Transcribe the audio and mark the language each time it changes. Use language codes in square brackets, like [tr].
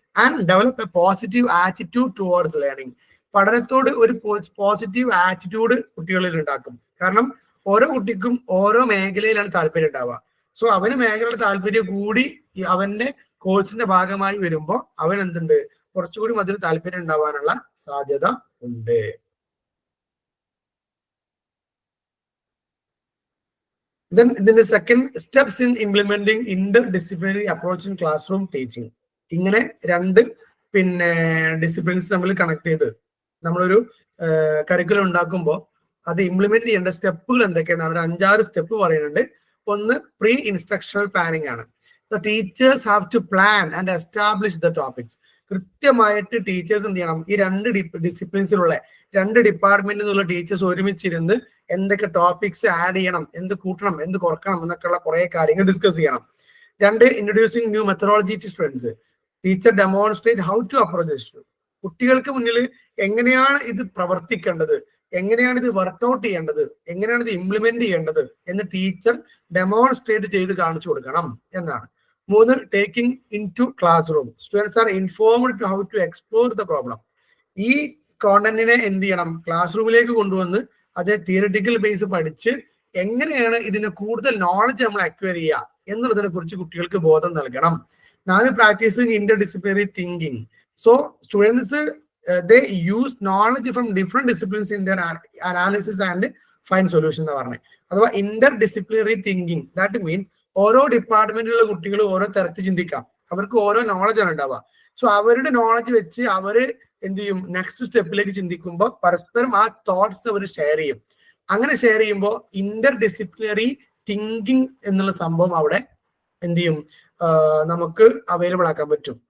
[en] And develop a positive attitude towards learning. [ml] പഠനത്തോട് ഒരു positive attitude കുട്ടികളിൽ ഉണ്ടാക്കും. കാരണം ഓരോ കുട്ടിക്കും ഓരോ മേഖലയിലാണ് താല്പര്യം ഉണ്ടാവുക. സോ അവന് മേഖലയുടെ താല്പര്യം കൂടി അവന്റെ കോഴ്സിന്റെ ഭാഗമായി വരുമ്പോൾ അവൻ എന്തുണ്ട്, കുറച്ചുകൂടി അതിൽ താല്പര്യം ഉണ്ടാവാനുള്ള സാധ്യത ഉണ്ട്. [en] Then the second steps in implementing interdisciplinary approach in classroom teaching. [ml] ഇങ്ങനെ രണ്ട് ഡിസിപ്ലിൻസ് നമ്മൾ കണക്ട് ചെയ്ത് നമ്മളൊരു കരിക്കുലം ഉണ്ടാക്കുമ്പോൾ അത് ഇംപ്ലിമെന്റ് ചെയ്യേണ്ട സ്റ്റെപ്പുകൾ എന്തൊക്കെയാണ്, ഒരു 5-6 സ്റ്റെപ്പ് പറയുന്നുണ്ട്. ഒന്ന് പ്രീ ഇൻസ്ട്രക്ഷണൽ പ്ലാനിങ് ആണ്. [en] The teachers have to plan and establish the topics. [ml] കൃത്യമായിട്ട് ടീച്ചേഴ്സ് എന്ത് ചെയ്യണം, ഈ രണ്ട് ഡിസിപ്ലിൻസിലുള്ള രണ്ട് ഡിപ്പാർട്ട്മെന്റിൽ നിന്നുള്ള ടീച്ചേഴ്സ് ഒരുമിച്ചിരുന്ന് എന്തൊക്കെ ടോപ്പിക്സ് ആഡ് ചെയ്യണം, എന്ത് കൂട്ടണം, എന്ത് കുറക്കണം എന്നൊക്കെയുള്ള കുറെ കാര്യങ്ങൾ ഡിസ്കസ് ചെയ്യണം. [en] 2, introducing new methodology to students. Teacher demonstrate how to approach this. [ml] കുട്ടികൾക്ക് മുന്നിൽ എങ്ങനെയാണ് ഇത് പ്രവർത്തിക്കേണ്ടത്, എങ്ങനെയാണ് ഇത് വർക്ക്ഔട്ട് ചെയ്യേണ്ടത്, എങ്ങനെയാണ് ഇത് ഇംപ്ലിമെന്റ് ചെയ്യേണ്ടത് എന്ന് ടീച്ചർ ഡെമോൺസ്ട്രേറ്റ് ചെയ്ത് കാണിച്ചു കൊടുക്കണം എന്നാണ്. [en] 3, taking into classroom. Students are informed to how to explore the problem. [ml] ഈ കോണ്ടന്റിനെ എന്ത് ചെയ്യണം, ക്ലാസ് റൂമിലേക്ക് കൊണ്ടുവന്ന് അതേ തിയറിറ്റിക്കൽ ബേസ് പഠിച്ച് എങ്ങനെയാണ് ഇതിന് കൂടുതൽ നോളജ് നമ്മൾ അക്വയർ ചെയ്യുക എന്നുള്ളതിനെ കുറിച്ച് കുട്ടികൾക്ക് ബോധം നൽകണം. [en] 4, practising interdisciplinary thinking. So students they use knowledge from different disciplines in their analysis and find solution [ml] എന്ന് പറഞ്ഞത്. അഥവാ Inter disciplinary thinking, [en] that means [ml] ഓരോ ഡിപ്പാർട്ട്മെന്റിലുള്ള കുട്ടികൾ ഓരോ തരത്തിൽ ചിന്തിക്കാം, അവർക്ക് ഓരോ നോളജാണ് ഉണ്ടാവുക. സോ അവരുടെ നോളജ് വെച്ച് അവര് എന്ത് ചെയ്യും, നെക്സ്റ്റ് സ്റ്റെപ്പിലേക്ക് ചിന്തിക്കുമ്പോൾ പരസ്പരം ആ തോട്ട്സ് അവർ ഷെയർ ചെയ്യും. അങ്ങനെ ഷെയർ ചെയ്യുമ്പോൾ ഇന്റർ ഡിസിപ്ലിനറി തിങ്കിങ് എന്നുള്ള സംഭവം അവിടെ എന്ത് ചെയ്യും, നമുക്ക് അവൈലബിൾ ആക്കാൻ പറ്റും.